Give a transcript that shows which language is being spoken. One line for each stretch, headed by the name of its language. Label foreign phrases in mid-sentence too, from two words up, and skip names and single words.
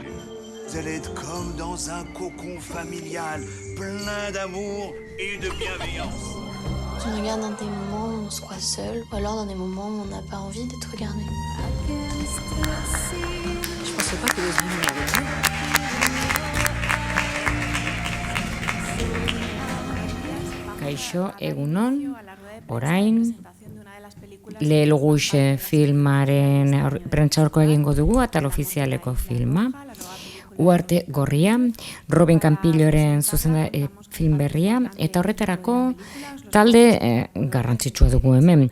French: Vous allez être comme dans un cocon familial, plein d'amour et de bienveillance. Tu regardes dans des moments où on se croit seul, ou alors dans des moments où on n'a pas envie d'être regardé. Je pensais pas que les humains l'avaient dit.
Basque: Kaixo, egunon, orain, Lehelguxe filmaren prentsaurko egingo dugu, atal ofizialeko filma. Uarte Gorria, Robin Campilloren film berria, eta horretarako talde garrantzitsua dugu hemen.